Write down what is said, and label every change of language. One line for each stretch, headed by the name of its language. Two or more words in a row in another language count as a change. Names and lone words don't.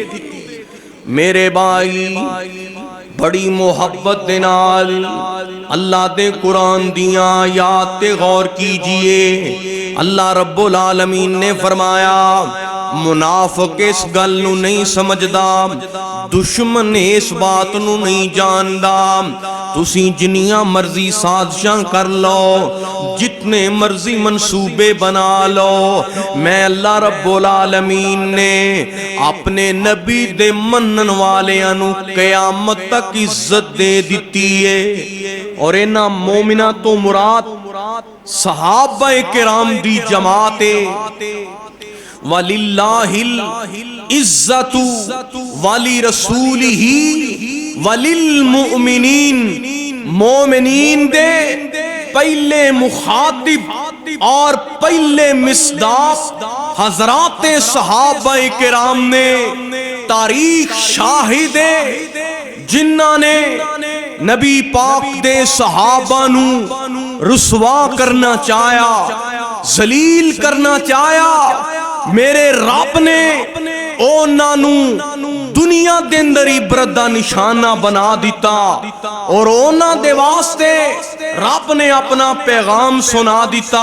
Punjabi: میرے بھائی بڑی محبت دے نال اللہ دے قرآن دیاں آیات تے غور کیجئے۔ اللہ رب العالمین نے فرمایا منافق اس گل نو نہیں سمجھدا، دشمن اس بات نو نہیں جاندا۔ تسی جنیاں مرضی سازشاں کر لو، جتنے مرضی منصوبے بنا لو، میں اللہ رب العالمین نے اپنے نبی دے منن والیاں نو قیامت تک عزت دے دیتی ہے۔ اور انہاں مومنہ تو مراد صحابہ کرام دی جماعت
Arabic: وَلِلَّهِ الْعِزَّةُ وَلِرَسُولِهِ وَلِلْمُؤْمِنِينَ،
Punjabi: مومنین دے پہلے مخاطب اور پہلے مصداق حضرات صحابہ کرام نے، تاریخ شاہد ہے جنہاں نے نبی پاک دے صحابہ نو رسوا کرنا چاہیا، ذلیل کرنا چاہیا، میرے رب نے اونا نو دنیا دے اندر عبرت دا نشانہ بنا دیتا، اور اونا دے واسطے رب نے اپنا پیغام سنا دیتا۔